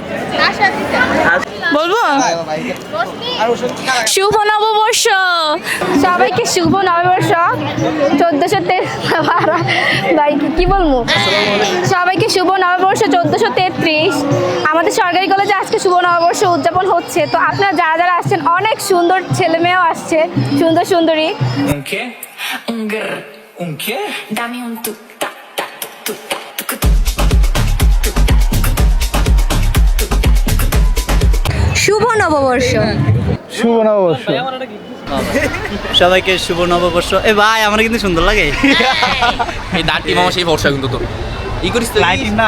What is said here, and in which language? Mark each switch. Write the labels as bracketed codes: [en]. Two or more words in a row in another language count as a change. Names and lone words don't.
[bn] বলবো শুভ নববর্ষ, সবাইকে শুভ নববর্ষ। 1433 কি বলবো, সবাইকে শুভ নববর্ষ 1433। আমাদের সরকারি কলেজে আজকে শুভ নববর্ষ উদযাপন হচ্ছে, তো আপনারা যারা যারা আসছেন, অনেক সুন্দর ছেলে মেয়েও আসছে, সুন্দর সুন্দরী। Dame un tu ta ta tu ta tu tu. শুভ নববর্ষ। শুভ নববর্ষ সবাইকে শুভ নববর্ষ। এ ভাই আমার কিন্তু সুন্দর লাগে এই দাঁড়টি মামা, সেই বর্ষা কিন্তু তো ই করিস তো না।